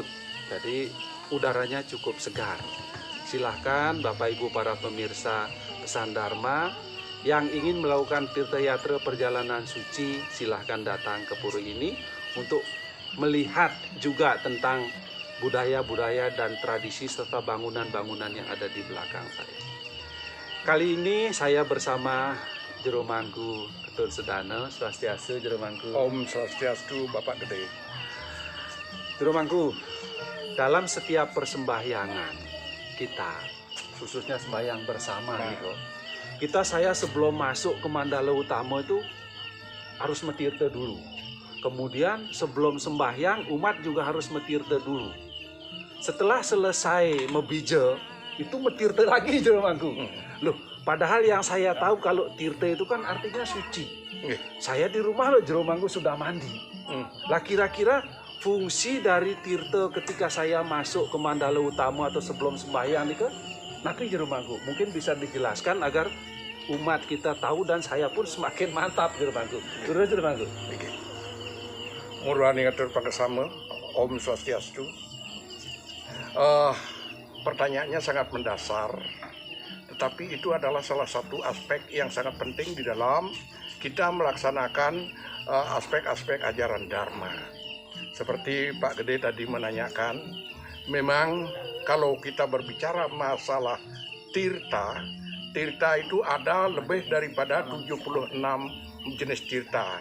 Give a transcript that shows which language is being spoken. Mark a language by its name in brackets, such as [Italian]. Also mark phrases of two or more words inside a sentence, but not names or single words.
[Indonesian] Jadi udaranya cukup segar. Silahkan Bapak Ibu para pemirsa Pesan Dharma yang ingin melakukan tirta yatra perjalanan suci, silahkan datang ke pura ini untuk melihat juga tentang budaya-budaya dan tradisi serta bangunan-bangunan yang ada di belakang saya. Kali ini saya bersama Jero Mangku Ketun Sedana. Swastiastu Jero Mangku. Om Swastiastu Bapak Gede. Jero Mangku, dalam setiap persembahyangan kita, khususnya sembahyang bersama gitu, saya sebelum masuk ke Mandala Utama itu harus metirta dulu. Kemudian sebelum sembahyang umat juga harus metirta dulu. Setelah selesai mebija itu metirta lagi Jero Mangku. Loh, padahal yang saya tahu kalau tirta itu kan artinya suci. Saya di rumah loh Jero Mangku sudah mandi. Lah kira-kira fungsi dari tirta ketika saya masuk ke Mandala Utama atau sebelum sembahyang nih kan? Nanti Jero Mangku mungkin bisa dijelaskan agar umat kita tahu dan saya pun semakin mantap Jero Mangku. Jero Mangku. [Balinese] Murwani ngatur pangesama, Om Swastiastu. [Indonesian] Pertanyaannya sangat mendasar, tetapi itu adalah salah satu aspek yang sangat penting di dalam kita melaksanakan aspek-aspek ajaran Dharma. Seperti Pak Gede tadi menanyakan, memang kalau kita berbicara masalah tirta itu ada lebih daripada 76 jenis tirta.